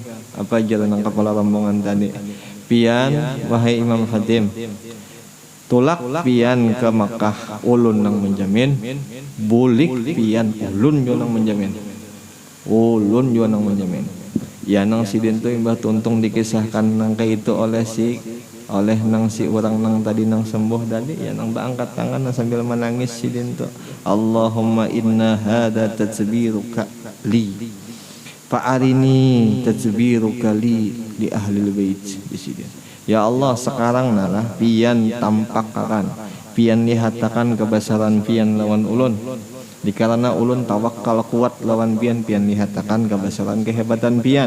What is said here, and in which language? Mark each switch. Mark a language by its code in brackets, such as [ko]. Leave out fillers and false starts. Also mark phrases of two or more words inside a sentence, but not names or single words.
[bjn] Apa jalan nang kepala rombongan tadi pian wahai Imam Hatim tulak pian ke Makkah ulun nang menjamin bulik pian ulun jo nang menjamin ulun jo nang menjamin. Ya nang sidin tuh imbah tuntung dikisahkan nang kayak itu oleh nang si orang nang tadi nang sembuh tadi ya nang angkat tangan nang sambil menangis sidin tuh [ar] اللهم إن هذا تدبيرك لي فأرني تدبيرك لي أهل بيت [bjn] di sidin. [ar] يا الله [bjn] sekarang nalah pian tampakakan pian lihatakan kebesaran pian lawan ulun dikarena ulun tawakal kuat lawan pian lihatakan kebesaran kehebatan pian.